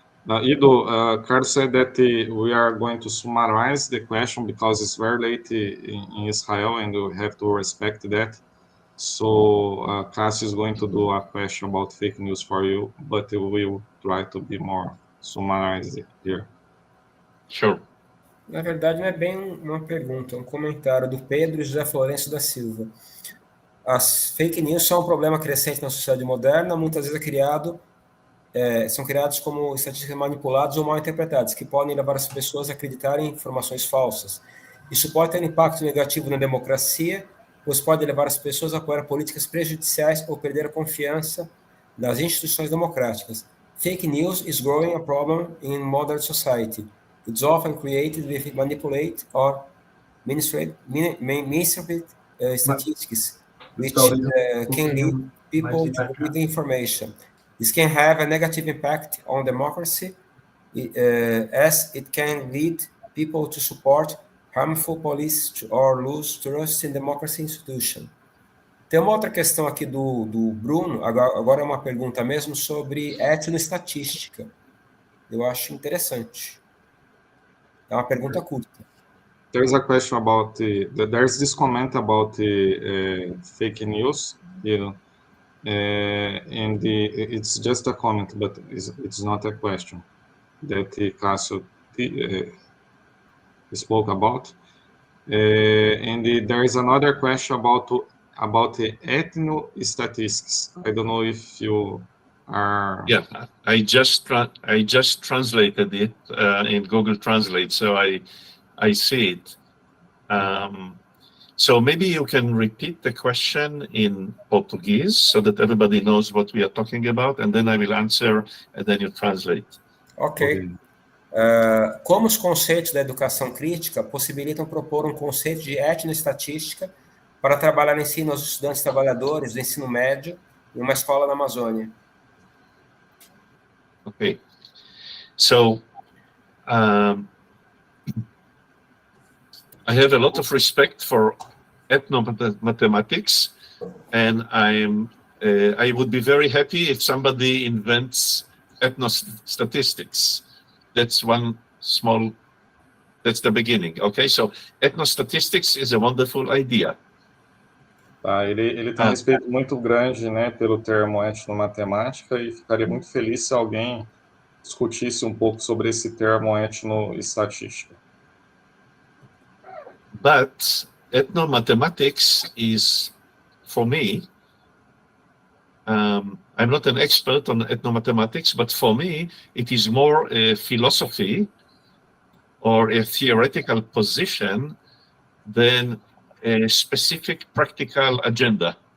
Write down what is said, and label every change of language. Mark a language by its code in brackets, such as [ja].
[en] Iddo, Carlos said that we are going to summarize the question because it's very late in Israel and we have to respect that. So Cássio is going to do a question about fake news for you, but we will try to be more summarized here. Sure. [pt] Na verdade, não é bem uma pergunta, é um comentário do Pedro José Florencio da Silva. As fake news são um problema crescente na sociedade moderna, muitas vezes são criados como estatísticas manipuladas ou mal interpretadas, que podem levar as pessoas a acreditarem em informações falsas. Isso pode ter um impacto negativo na democracia, pois pode levar as pessoas a apoiar políticas prejudiciais ou perder a confiança nas instituições democráticas. [en] Fake news is growing a problem in modern society. It's often created with manipulate or misrepresent statistics, which can lead people to believe information. This can have a negative impact on democracy, as it can lead people to support harmful policies or lose trust in democracy institution. [pt] Tem uma outra questão aqui do Bruno, agora é uma pergunta mesmo sobre etnoestatística. Eu acho interessante. É uma pergunta curta. [en] There's a question about there's this comment about the fake news, and it's just a comment, but it's not a question that Cássio spoke about. And there is another question about the ethnostatistics. I don't know if you are. Yeah, I just translated it in Google Translate, so I see it. So maybe you can repeat the question in Portuguese so that everybody knows what we are talking about, and then I will answer, and then you translate. Ok. [pt] Como os conceitos da educação crítica possibilitam propor um conceito de etnoestatística para trabalhar ensino aos estudantes trabalhadores do ensino médio em uma escola na Amazônia? [en] Okay. So, I have a lot of respect for ethnomathematics, and I would be very happy if somebody invents ethnostatistics. That's that's the beginning. Okay, so ethnostatistics is a wonderful idea. [pt] Tá, ele tem um respeito muito grande, né, pelo termo etnomatemática e ficaria muito feliz se alguém discutisse um pouco sobre esse termo etnoestatística. [en] But ethnomathematics is, for me, I'm not an expert on ethnomathematics, but for me, it is more a philosophy or a theoretical position than a specific practical agenda.